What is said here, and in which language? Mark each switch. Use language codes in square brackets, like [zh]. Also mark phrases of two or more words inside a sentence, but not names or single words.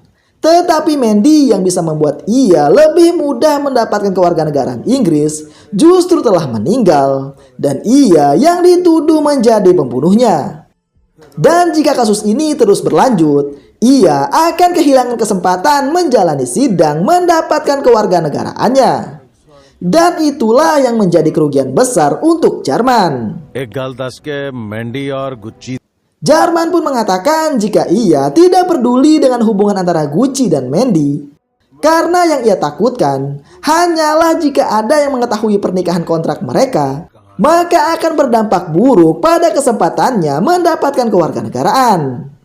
[id] Tetapi Mandy yang bisa membuat ia lebih mudah mendapatkan kewarganegaraan Inggris justru telah meninggal dan ia yang dituduh menjadi pembunuhnya. Dan jika kasus ini terus berlanjut, ia akan kehilangan kesempatan menjalani sidang mendapatkan kewarganegaraannya. Dan itulah yang menjadi kerugian besar untuk Jarman. [pa] ਇੱਕ ਗੱਲ ਦੱਸ ਕੇ ਮੈਂਡੀ ਔਰ ਗੁੱਚੀ [id] Jarman pun mengatakan jika ia tidak peduli dengan hubungan antara Gucci dan Mandy, karena yang ia takutkan hanyalah jika ada yang mengetahui pernikahan kontrak mereka, maka akan berdampak buruk pada kesempatannya mendapatkan kewarganegaraan.